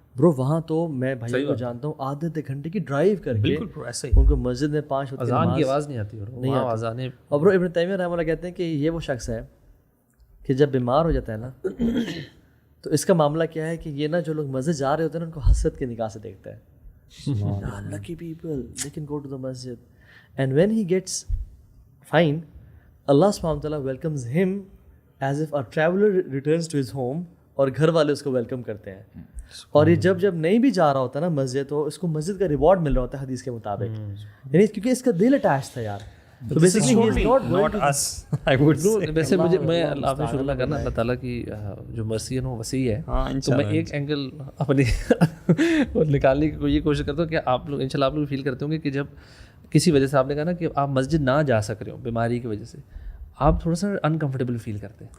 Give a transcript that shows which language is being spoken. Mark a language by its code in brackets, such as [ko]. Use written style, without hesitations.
[ur] برو وہاں تو میں بھائی کو جانتا ہوں آدھے گھنٹے کی ڈرائیو کر کے بالکل ایسا ہی ان کو مسجد میں 5 وقت اذان کی آواز نہیں آتی, نہیں آواز. اور برو ابن تیمیہ رحمہ اللہ کہتے ہیں کہ یہ وہ شخص ہے کہ جب بیمار ہو جاتا ہے نا تو اس کا معاملہ کیا ہے کہ یہ نا جو لوگ مسجد جا رہے ہوتے ہیں نا ان کو حسرت کی نگاہ سے دیکھتا ہے. [en] Lucky people, they can go to the masjid. And when he gets fine, Allah subhanahu wa ta'ala welcomes him as if a traveler returns to his home, [ur] اور گھر والے اس کو ویلکم کرتے ہیں. اور یہ جب نہیں بھی جا رہا ہوتا نا مسجد تو اس کو مسجد کا ریوارڈ مل رہا ہوتا ہے حدیث کے مطابق, یعنی کیونکہ اس کا دل اٹیچ تھا یار. [en] تو basically he is not us. [ur] ویسے مجھے میں آپ نے شکر کرنا اللہ تعالیٰ کی جو مرسی ہے نا وہ وسیع ہے. تو میں ایک اینگل اپنی نکالنے کی یہ کوشش کرتا ہوں کہ آپ لوگ انشاءاللہ آپ لوگ فیل کرتے ہوں گے کہ جب کسی وجہ سے آپ نے کہا نا کہ آپ مسجد نہ جا سک رہے ہو بیماری کی وجہ سے, آپ تھوڑا سا انکمفرٹیبل فیل کرتے ہیں.